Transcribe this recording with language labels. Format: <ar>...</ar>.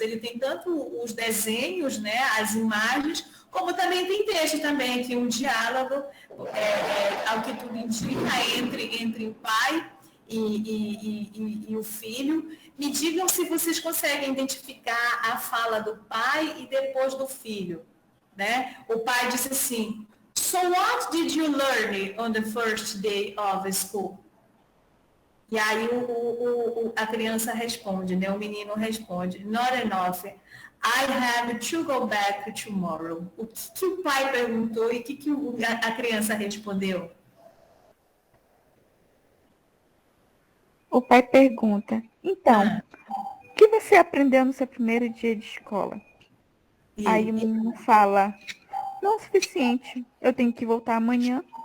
<pt>Ele tem tanto os desenhos, né, as imagens, como também tem texto também, aqui um diálogo, ao que tudo indica, entre o pai e o filho. Me digam se vocês conseguem identificar a fala do pai e depois do filho. Né? O pai disse assim:</pt> <en>"So what did you learn on the first day of school?"</en> <pt>E aí a criança responde, né? O menino responde:</pt> <en>"Not enough. I have to go back tomorrow."</en> <pt>O que o pai perguntou e o que a criança respondeu? O pai pergunta: então, o que você aprendeu no seu primeiro dia de escola? Aí o menino fala: não é o suficiente, eu tenho que voltar amanhã.</pt>